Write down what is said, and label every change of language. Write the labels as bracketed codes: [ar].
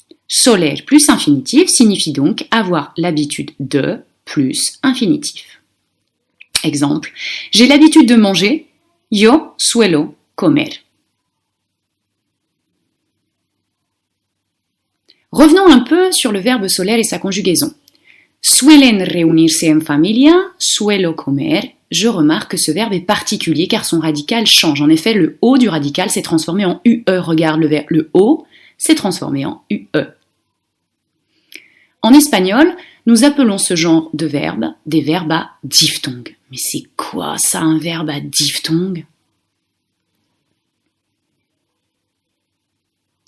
[fr] Soler plus infinitif signifie donc avoir l'habitude de plus infinitif. Exemple, j'ai l'habitude de manger. [es] Yo suelo comer. [fr] Revenons un peu sur le verbe soler et sa conjugaison. [es] Suelen reunirse en familia, suelo comer. [fr] Je remarque que ce verbe est particulier car son radical change. En effet, le O du radical s'est transformé en UE. Regarde, le O s'est transformé en UE. En espagnol, nous appelons ce genre de verbes des verbes à diphtongue. Mais c'est quoi ça, un verbe à diphtongue ?